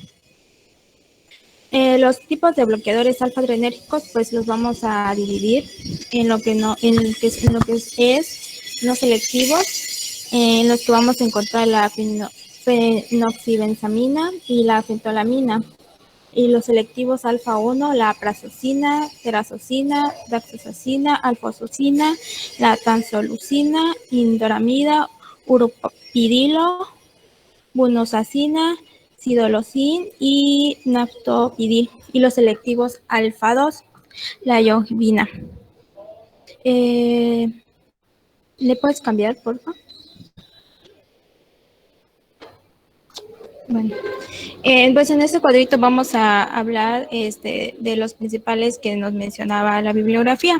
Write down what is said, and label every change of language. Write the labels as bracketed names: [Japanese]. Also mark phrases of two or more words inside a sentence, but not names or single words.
[Spanish] Los tipos de bloqueadores alfa-adrenérgicos, pues los vamos a dividir en lo que es no selectivos, en los que vamos a encontrar la fenoxibenzamina y la fentolamina, y los selectivos alfa-1, la prazosina, terazosina, daxosacina, alfosocina, la tanzolucina, indoramida, uropidilo, bunosacina, sidolocin y naftopidil, y los selectivos alfa-2, la iovina. ¿Le puedes cambiar, por favor? Bueno, pues en este cuadrito vamos a hablar de los principales que nos mencionaba la bibliografía.